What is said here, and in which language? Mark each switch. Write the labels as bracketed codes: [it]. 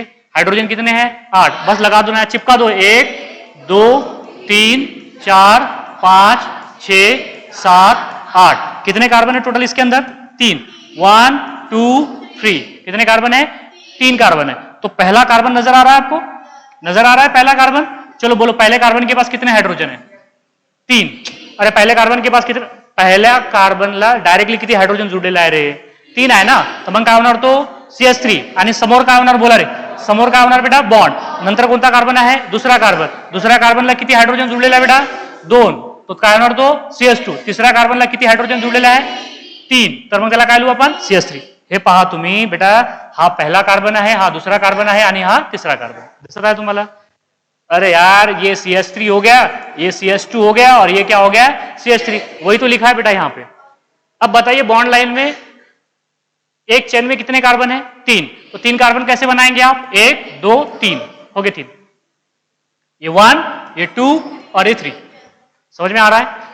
[hi] Hydrogen कितने हैं? 8। बस लगा दो ना, चिपका दो। 1 2 3 4 5 6 7 8। कितने कार्बन है टोटल इसके अंदर? 3। 1 2 3। कितने कार्बन है? 3 कार्बन है। तो पहला कार्बन नजर आ रहा है आपको? नजर आ रहा है पहला कार्बन? चलो बोलो, पहले कार्बन के पास कितने हाइड्रोजन है? 3। अरे पहले कार्बन के पास कितने? [mr] पहला कार्बन ला डायरेक्टली किती हाइड्रोजन जोडलेला आहे रे? 3 आहे ना. तर मग काय होणार तो? CH3. आणि समोर काय होणार बोला रे? समोर काय होणार बेटा? बॉन्ड. नंतर कोणता कार्बन आहे? दुसरा कार्बन. दुसऱ्या कार्बनला किती हायड्रोजन जोडलेला आहे बेटा? 2. तो काय होणार तो? CH2. तिसऱ्या कार्बनला किती हायड्रोजन जोडलेला आहे? 3. तर मग त्याला काय लिहू आपण? CH3. हे पहा तुम्ही बेटा, हा पहिला कार्बन आहे, हा दूसरा कार्बन है, आणि हा तीसरा कार्बन. दिसत आहे तुम्हाला? [hi] अरे यार, ये CH3 हो गया, ये CH2 हो गया, और ये क्या हो गया? CH3. वही तो लिखा है बेटा यहाँ पे. अब बताइए बॉन्ड लाइन में एक चेन में कितने कार्बन है? 3. तो 3 कार्बन कैसे बनाएंगे आप? 1 2 3. हो गए 3. ये 1, ये 2 और ये 3. समझ में आ रहा है?